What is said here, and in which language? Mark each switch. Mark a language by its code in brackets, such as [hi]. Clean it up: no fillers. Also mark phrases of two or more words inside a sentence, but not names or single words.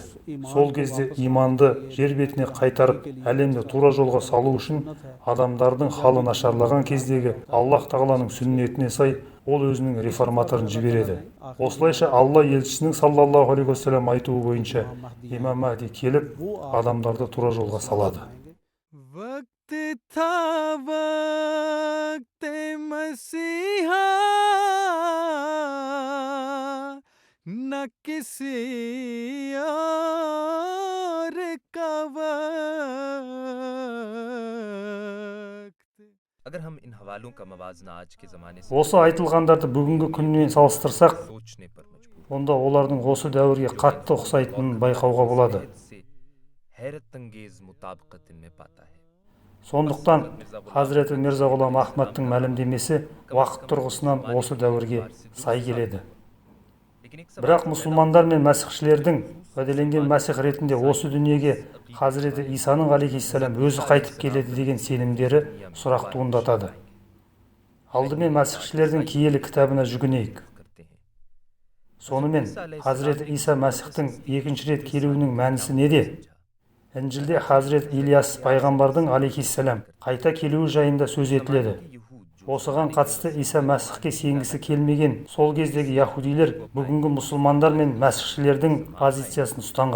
[kk] Сол кезде иманды жер бетіне қайтарып, әлемді тура жолға салу үшін адамдардың халы нашарлаған кездегі Аллах тағаланың сүннетіне сай ол өзінің реформаторын жібереді. Осылайша Алла елшісінің саллаллаху алейхи уассалам айтуы бойынша имам Махди келіп, адамдарды тура жолға салады. [ur] وقت تھا وقت مسیحا نہ کسی اور کا وقت. اگر ہم ان حوالوں کا موازنہ آج کے زمانے سے [kk] Осы айтылғандарды бүгінгі күнмен салыстырсақ, [ur] سوچنے پر مجبور [kk] онда олардың осы дәуірге қатты ұқсайтынын байқауға болады. [ur] سے حیرت انگیز مطابقت ان میں پاتا ہے. [kk] Сондықтан Хазіреті Мирза Ғұлам Ахмадтың мәлімдемесі уақыт тұрғысынан осы дәуірге сай келеді. Бірақ мұсылмандар мен мәсіхшілердің уәделенген мәсіх ретінде осы дүниеге Хазіреті Исаның алейхиссалам өзі қайтып келеді деген сенімдері сұрақ туындатады. Алдымен мәсіхшілердің киелі кітабына жүгінейік. [ur] کرتے ہیں. [kk] Сонымен Хазіреті Иса мәсіхтің екінші рет келуінің мәнісі неде? Інжілде Хазірет Ильяс пайғамбардың алейхиссалам қайта келуі жайында сөз етіледі. Осыған қатысты Иса мәсіхке сенгісі келмеген сол кездегі яһудилер бүгінгі мұсылмандар мен мәсіхшілердің позициясын ұстанған.